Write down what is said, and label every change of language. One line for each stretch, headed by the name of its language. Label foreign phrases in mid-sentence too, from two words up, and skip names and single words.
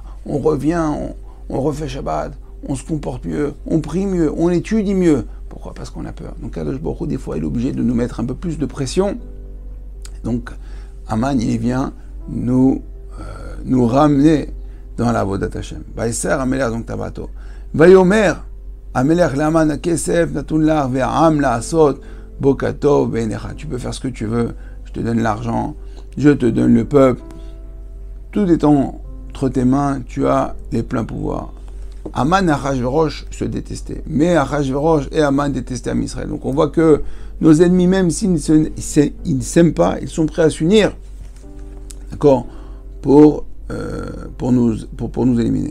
French: On revient, on refait Shabbat, on se comporte mieux, on prie mieux, on étudie mieux. Pourquoi? Parce qu'on a peur.
Hebrew: Donc קדוש ברוך הוא,
French: des fois, il est obligé de nous mettre un peu plus de pression. Donc Haman, il vient nous ramener dans la
Hebrew: עבודת השם. ויסר המלך donc טבעתו. ויאמר המלך להמן כסף נתון לך והעם לעשות בו כטוב בעיניך.
French: Tu peux faire ce que tu veux. Je te donne l'argent, je te donne le peuple. Tout est entre tes mains. Tu as les pleins pouvoirs. Haman et Achashverosh se détestaient. Mais Achashverosh et Haman détestaient
Hebrew: עם ישראל.
French: Donc on voit que nos ennemis, même s'ils ne s'aiment pas, ils sont prêts à s'unir, d'accord, pour pour nous éliminer.